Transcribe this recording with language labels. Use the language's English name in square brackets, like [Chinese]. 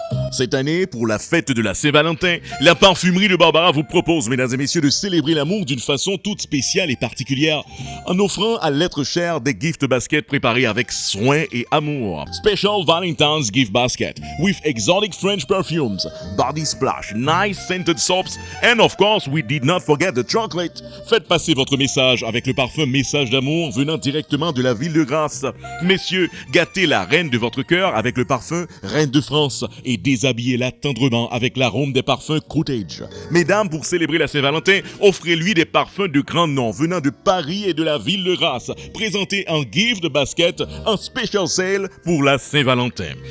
[French] Cette année, pour la fête de la Saint-Valentin, la Parfumerie de Barbara vous propose, mesdames et messieurs, de célébrer l'amour d'une façon toute spéciale et particulière en offrant à l'être cher des gift baskets préparés avec soin et amour. [English] Special Valentine's gift basket with exotic French perfumes, body splash, nice scented soaps, and of course, we did not forget the chocolate. [French] Faites passer votre message avec le parfum Message d'amour venant directement de la ville de Grasse. Messieurs, gâtez la reine de votre cœur avec le parfum Reine de France et déshabillez-la tendrement avec l'arôme des parfums Cottage. Mesdames, pour célébrer la Saint-Valentin, offrez-lui des parfums de grand nom venant de Paris et de la ville de Grasse, présentés en gift basket en [English] special sale [French] pour la Saint-Valentin.